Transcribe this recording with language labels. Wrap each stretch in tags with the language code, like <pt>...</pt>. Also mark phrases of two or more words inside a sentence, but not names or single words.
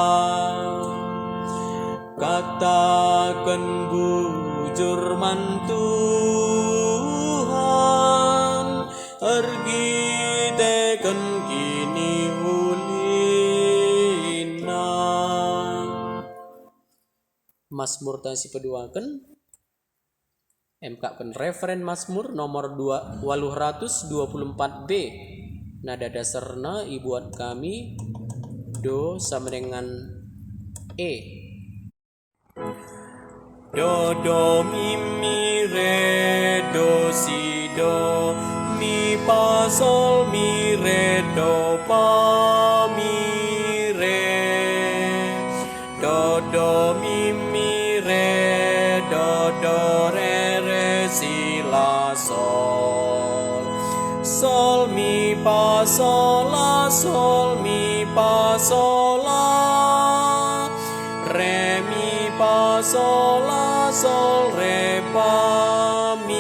<btx>Katakan bujur Tuhan, argiteken kini ulina. Mazmurta si peduaken emkaken referen Mazmur nomor 824b. Nada dasarna ibuat kami do</btx> <id>sama dengan</id> <btx>E. Do mi re do si do mi fa sol mi re do fa mi re do mi re do re si la sol mi fa sol mi fa sol la re mi fa sol re fa</btx>